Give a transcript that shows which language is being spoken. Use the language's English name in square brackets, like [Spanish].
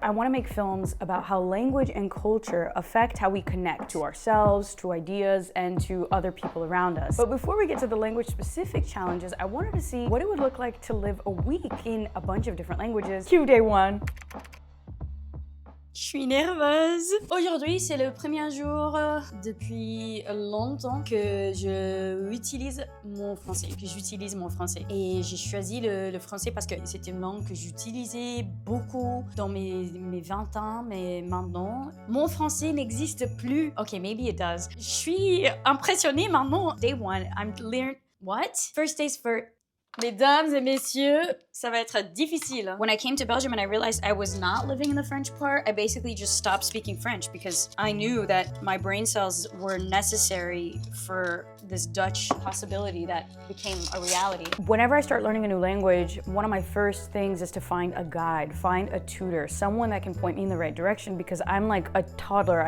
[English] I wanna make films about how language and culture affect how we connect to ourselves, to ideas, and to other people around us. But before we get to the language-specific challenges, I wanted to see what it would look like to live a week in a bunch of different languages. Cue day one. [French] Je suis nerveuse. Aujourd'hui, c'est le premier jour depuis longtemps que j'utilise mon français. Et j'ai choisi le français parce que c'était une langue que j'utilisais beaucoup dans mes 20 ans, mais maintenant, mon français n'existe plus. [English] Ok, maybe it does. [French] Je suis impressionnée maintenant. [English] Day one, I'm learning. What? First days first. [French] Mesdames et messieurs, ça va être difficile. [English] When I came to Belgium and I realized I was not living in the French part, I basically just stopped speaking French because I knew that my brain cells were necessary for this Dutch possibility that became a reality. Whenever I start learning a new language, one of my first things is to find a guide, find a tutor, someone that can point me in the right direction because I'm like a toddler.